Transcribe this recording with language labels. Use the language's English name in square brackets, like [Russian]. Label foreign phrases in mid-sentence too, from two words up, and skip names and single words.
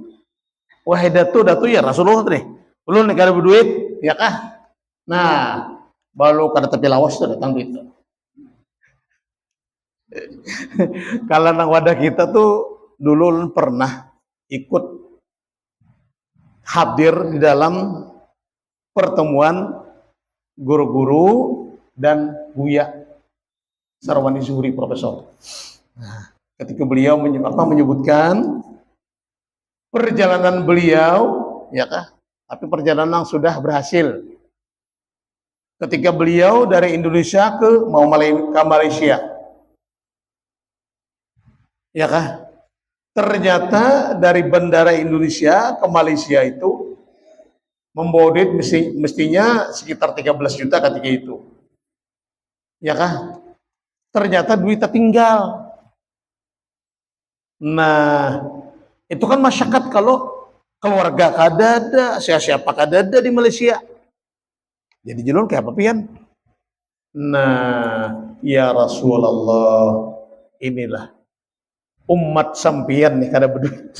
[Banjar] Wahai Datuk [Arabic] يا رسول الله [Banjar] nih. Ulun nih kada berduit, ya kah? Nah, baru kada tepi lawas tuh datang duit. [Indonesian] Kalau nang wadah kita tuh dulu pernah ikut hadir di dalam pertemuan guru-guru dan Buya Sarwani Zuhri Profesor. Nah, ketika beliau menyebutkan perjalanan beliau, ya kah? Tapi perjalanan sudah berhasil. Ketika beliau dari Indonesia ke Malaysia, ya kah? Ternyata dari bandara Indonesia ke Malaysia itu membawa duit mestinya sekitar 13 juta ketika itu. [Banjar] Ya kah? Ternyata duitnya tinggal. Nah, itu kan masyarakat kalau keluarga kadada, siapa kadada di Malaysia. Jadi jelun kayak apa pian? Nah, [Arabic] يا رسول الله, [Banjar] inilah umat sampian nih kada berduit.